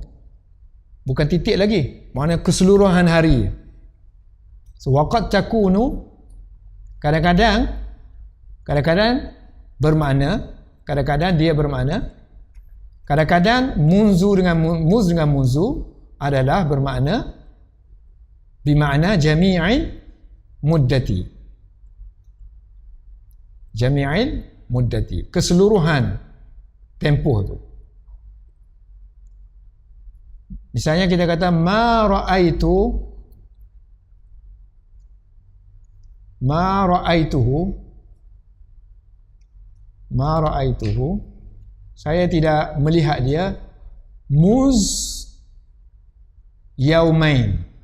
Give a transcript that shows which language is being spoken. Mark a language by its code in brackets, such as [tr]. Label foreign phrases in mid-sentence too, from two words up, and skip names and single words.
[ms] Bukan titik lagi, makna keseluruhan hari. So [ar] waqad takunu [ms] kadang-kadang bermakna, kadang-kadang dia bermakna, kadang-kadang munzu dengan munzu adalah bermakna [ar] bimakna jami'il muddati. Jami'il muddati, [ms] keseluruhan tempoh tu. Misalnya kita kata [ar] ma ra'aituhu, [ms] saya tidak melihat dia [ar] muz yaumain.